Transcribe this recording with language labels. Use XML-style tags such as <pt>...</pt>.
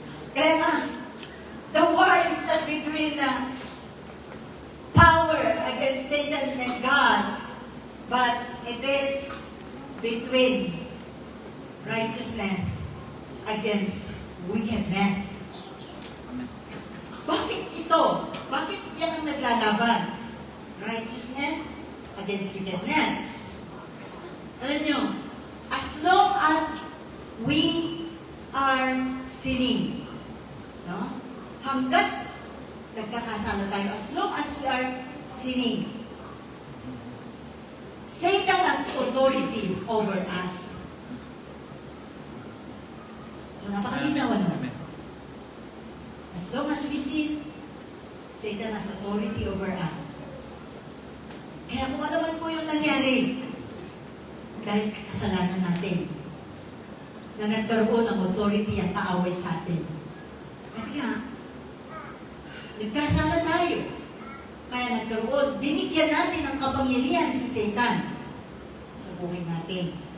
<tl>Kaya nga,</tl> <en>the war is not between power against Satan and God, but it is between righteousness against wickedness. Amen.</en> <tl>Bakit ito? Bakit yan ang naglalaban?</tl> <en>Righteousness against wickedness.</en> <tl>Alam nyo,</tl> <en>as long as we are sinning, no?</en> <tl>Hanggat nagkakasala tayo,</tl> <en>as long as we are sinning, Satan has authority over us.</en> <tl>So, napakalinaw ano? Amen.</tl> <en>As long as we sin, Satan has authority over us.</en> <tl>Kaya kung ano man po yung nangyari, dahil kasalanan natin, na nagkaroon ng authority ang kaaway sa atin. Kasi nga, nagkasala tayo. Kaya nagkaroon, binigyan natin ng kapangyarihan si Satan sa buhay natin.</tl>